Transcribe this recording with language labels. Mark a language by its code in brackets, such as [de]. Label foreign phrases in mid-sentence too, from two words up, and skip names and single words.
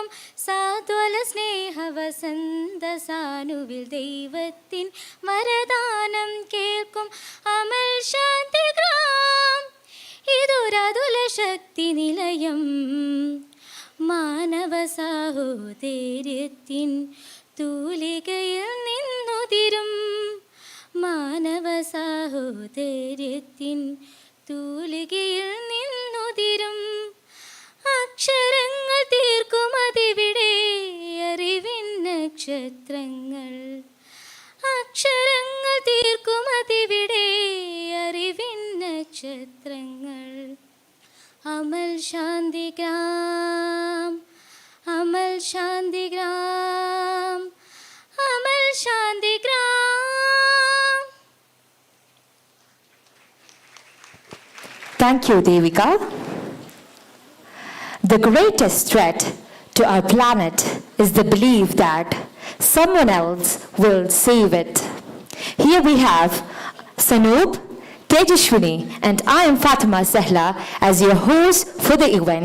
[ml] സദ്വല സ്നേഹ വസന്ത സാനുവിൽ ദേവത്തിൻ വരദാനം കേൾക്കും അമൽ ശാന്തിഗ്രാം ഇടുരാടുല ശക്തി നിലയം മാനവ സാഹോദര്യത്തിൻ തൂലികയിൽ നിന്നുതിരും മാനവ സാഹോദര്യത്തിൻ തൂലികയിൽ നിന്നുതിരും അക്ഷരങ്ങൾ തീർക്കുമതിവിടെ അറിവിൻ നക്ഷത്രങ്ങൾ അക്ഷരങ്ങൾ തീർക്കുമതിവിടെ അറിവിൻ നക്ഷത്രങ്ങൾ അമൽ ശാന്തിഗ്രാം അമൽ ശാന്തിഗ്രാം അമൽ ശാന്തിഗ്രാം. [en] Thank you, Devika. The greatest threat to our planet is the belief that someone else will save it. Here we have Sanoop, Tejashwini, and I am Fatima Sehla as your host for the event.